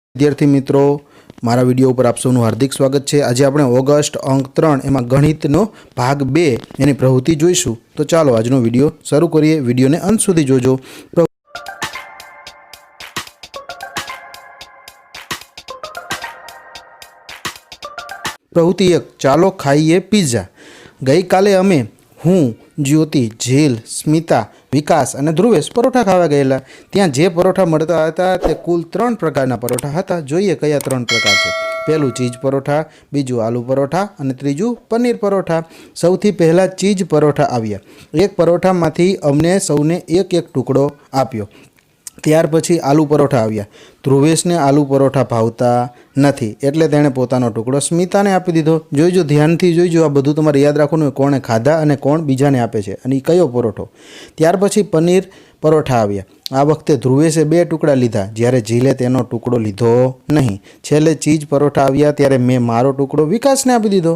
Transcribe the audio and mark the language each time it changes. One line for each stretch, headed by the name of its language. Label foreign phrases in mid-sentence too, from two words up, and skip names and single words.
Gujarati: વિદ્યાર્થી મિત્રો, મારા વિડિયો પર આપ સૌનું હાર્દિક સ્વાગત છે। आज આપણે ઓગસ્ટ અંક 3 એમાં ગણિતનો ભાગ 2 એની પ્રવૃત્તિ જોઈશું। તો ચાલો આજનો વિડિયો શરૂ કરીએ। વિડિયોને અંત સુધી જોજો। પ્રવૃત્તિ 1, ચાલો ખાઈએ પિઝા। ગઈ કાલે અમે હું, જ્યોતિ, ઝીલ, સ્મિતા, વિકાસ ઔર ધ્રુવેશ પરોઠા ખાવા ગયેલા। ત્યાં જે પરોઠા મળતા હતા તે કુલ 3 પ્રકારના પરોઠા હતા। જોઈએ કયા 3 પ્રકાર છે। પહેલું ચીઝ પરોઠા, બીજું આલુ પરોઠા ઔર ત્રીજું પનીર પરોઠા। સૌથી પહેલા ચીઝ પરોઠા આવ્યા। એક પરોઠામાંથી અમને સૌને એક એક ટુકડો આપ્યો। ત્યાર પછી આલુ પરોઠા આવ્યા। ધ્રુવેશને આલુ પરોઠા ભાવતા નથી એટલે તેણે પોતાનો ટુકડો સ્મિતાને આપી દીધો। જોઈજો, ધ્યાનથી જોઈજો। આ બધું તમારે યાદ રાખવાનું કોણે ખાધા અને કોણ બીજાને આપે છે અને કયો પરોઠો। ત્યાર પછી પનીર પરોઠા આવ્યા। આ વખતે ધ્રુવેશે 2 ટુકડા લીધા, જ્યારે ઝીલે તેનો ટુકડો લીધો નહીં। છેલ્લે ચીઝ પરોઠા આવ્યા ત્યારે મેં મારો ટુકડો વિકાસને આપી દીધો।